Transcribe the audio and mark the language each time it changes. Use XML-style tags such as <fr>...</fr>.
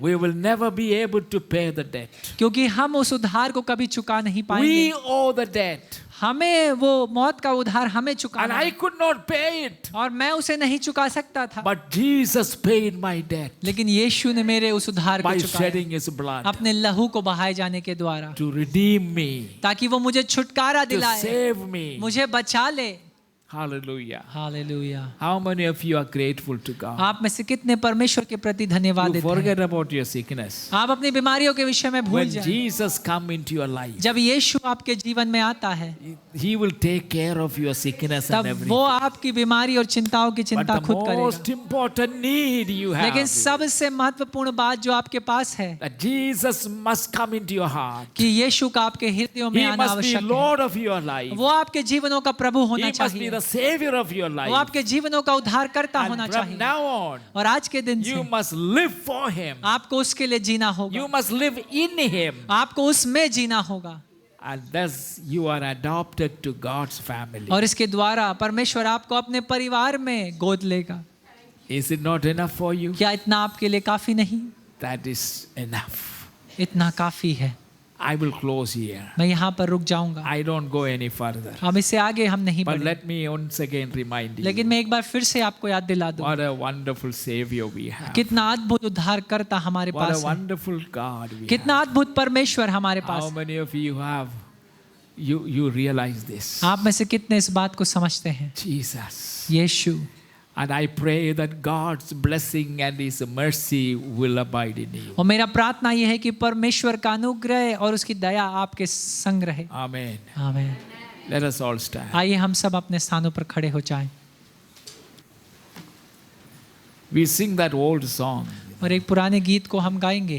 <en>We will never be able to pay the debt.</en> <hi>क्योंकि हम उस उधार को कभी चुका नहीं पाएंगे।</hi> <en>We owe the debt.</en> <hi>हमें वो मौत का उधार हमें</hi> <en>And</en> <hi>चुकाना</hi> <en>I</en> <hi>है,</hi> <en>could not pay it.</en> <hi>और मैं उसे नहीं चुका सकता था,</hi> <en>But Jesus paid my debt</en> <hi>लेकिन यीशु ने मेरे उस उधार को</hi> <en>by</en> <hi>चुकाया</hi> <en>shedding his blood</en> <hi>अपने लहू को बहाए जाने के द्वारा,</hi> <en>to redeem me,</en> <hi>ताकि वो मुझे छुटकारा</hi> <en>to</en> <hi>दिलाए,</hi> <en>save me.</en> <hi>मुझे बचा ले।</hi> <en>Hallelujah.</en> <hi>Hallelujah.</hi> <en>How many of you are grateful to God?</en> <hi>आप में से कितने परमेश्वर के प्रति धन्यवाद</hi> <en>You</en> <hi>देते हैं?</hi> <en>forget about your sickness.</en> <hi>आप अपनी बीमारियों के विषय में भूल</hi> <en>When</en> <hi>जाएं।</hi> <en>Jesus come into your life,</en> <hi>जब यीशु आपके जीवन में आता है,</hi> <en>He will take care of your sickness and</en> <hi>तब</hi> <en>everything.</en> <hi>वो आपकी बीमारी और चिंताओं की</hi> <en>But</en> <hi>चिंता</hi> <en>the</en> <hi>खुद</hi> <en>most</en> <hi>करेगा।</hi> <en>important need you have</en> <hi>लेकिन सबसे महत्वपूर्ण बात जो आपके पास है,</hi> <en>that Jesus must come into your heart.</en> <hi>कि यीशु का आपके हृदयों में</hi> <en>He</en> <hi>आना</hi> <en>must be</en> <hi>आवश्यक है।</hi> <en>Lord of your life.</en> <hi>वो आपके जीवनों का प्रभु</hi> <en>He</en> <hi>होना</hi> <en>must be</en> <hi>चाहिए,</hi> <en>the Savior of your</en> <hi>वो</hi> <en>life.</en> <hi>आपके जीवनों का उद्धारकर्ता होना</hi> <en>And from</en> <hi>चाहिए।</hi> <en>now on,</en> <hi>और आज के दिन</hi> <en>you</en> <hi>से</hi> <en>must live for Him.</en> <hi>आपको उसके लिए जीना होगा,</hi> <en>You must live in Him.</en> <hi>आपको उसमें जीना होगा,</hi> <en>And thus you are adopted to God's family.</en> <hi>और इसके द्वारा परमेश्वर आपको अपने परिवार में गोद लेगा।</hi> <en>Is it not enough for you?</en> <hi>क्या इतना आपके लिए काफी नहीं?</hi> <en>That is enough.</en> <hi>इतना काफी है।</hi> <en>I will close here.</en> <hi>मैं यहाँ पर रुक जाऊंगा,</hi> <en>I don't go any further.</en> <hi>अब इससे आगे हम नहीं</hi> <en>But</en> <hi>बढ़े।</hi> <en>let me once again remind</en> <hi>लेकिन</hi> <en>you</en> <hi>मैं एक बार फिर से आपको याद दिला दूं,</hi> <en>what a wonderful Savior we have.</en> <hi>कितना अद्भुत उद्धारकर्ता हमारे</hi> <en>What a</en> <hi>पास है,</hi> <en>wonderful God we</en> <hi>कितना</hi> <en>have.</en> <hi>अद्भुत परमेश्वर हमारे पास</hi> <en>How</en> <hi>है।</hi> <en>many of you have you realize this?</en> <hi>आप में से कितने इस बात को समझते हैं?</hi> <en>Jesus.</en> <hi>Yeshu.</hi> <en>And I pray that God's blessing and His mercy will abide in you.</en> <hi>और मेरा प्रार्थना यह है कि परमेश्वर का अनुग्रह और उसकी दया आपके संग रहे।</hi> <en>Amen.</en> <hi>आमीन।</hi> <en>Let us all stand.</en> <hi>आइए हम सब अपने स्थानों पर खड़े हो जाएं</hi> <en>We sing that old song.</en> <hi>और एक पुराने गीत को हम गाएंगे।</hi>